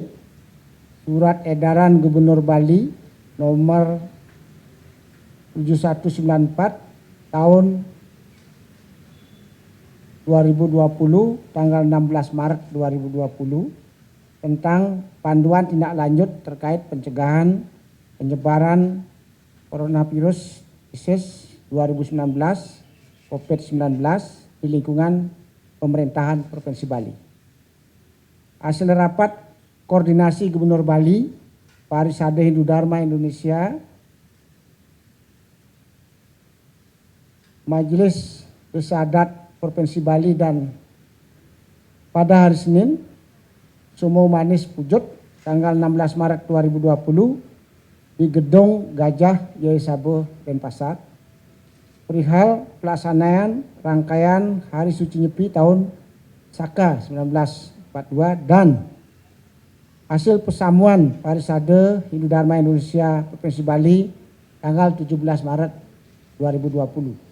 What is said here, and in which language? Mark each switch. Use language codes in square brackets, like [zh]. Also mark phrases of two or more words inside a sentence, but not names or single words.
[id] Surat edaran Gubernur Bali nomor 7194 tahun 2020 tanggal 16 Maret 2020 tentang panduan tindak lanjut terkait pencegahan penyebaran coronavirus disease 2019 COVID-19 di lingkungan pemerintahan Provinsi Bali. Hasil rapat koordinasi Gubernur Bali, Parisade Hindu Dharma Indonesia, Majelis Isyadat Provinsi Bali, dan pada hari Senin Sumo Manis Pujut tanggal 16 Maret 2020 di Gedung Gajah Yai Sabo Denpasar perihal pelaksanaan rangkaian Hari Suci Nyepi tahun Saka 1942 dan hasil persamuan Parisade Hindu Dharma Indonesia Provinsi Bali tanggal 17 Maret 2020.